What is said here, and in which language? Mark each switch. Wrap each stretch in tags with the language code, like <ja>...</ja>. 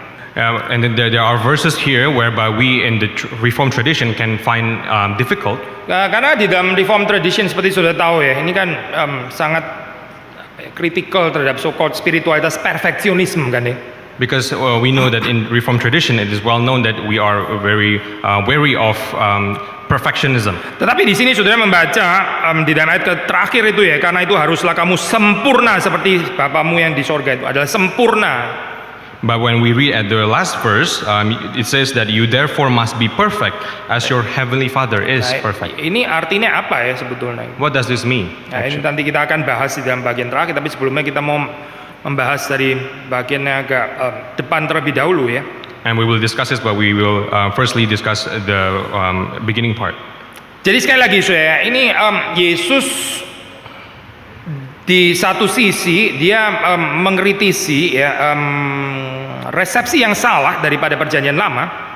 <en>And then there are verses here whereby we in the Reformed tradition can find difficult.</en> <id>Karena di dalam Reform tradition seperti sudah tahu ya, ini kan sangat kritikal terhadap so-called spiritualitas perfeksionisme kan ya.</id> <en>Because we know that in Reformed tradition it is well known that we are very wary of perfectionism.</en> <id>Tetapi di sini saudara membaca di dalam ayat terakhir itu ya, karena itu haruslah kamu sempurna seperti Bapamu yang di sorga itu adalah sempurna.</id> <en>But when we read at the last verse, it says that you therefore must be perfect as your heavenly Father is perfect.</en> <id>Ini artinya apa ya sebetulnya?</id> <en>What does this mean?</en> <id>Nah, ini nanti kita akan bahas di dalam bagian terakhir, tapi sebelumnya kita mau membahas dari bagian yang agak depan terlebih dahulu ya.</id> <en>And we will discuss this, but we will firstly discuss the beginning part.</en> <id>Jadi sekali lagi saudara, ini Yesus di satu sisi dia mengkritisi ya resepsi yang salah daripada perjanjian lama.</id>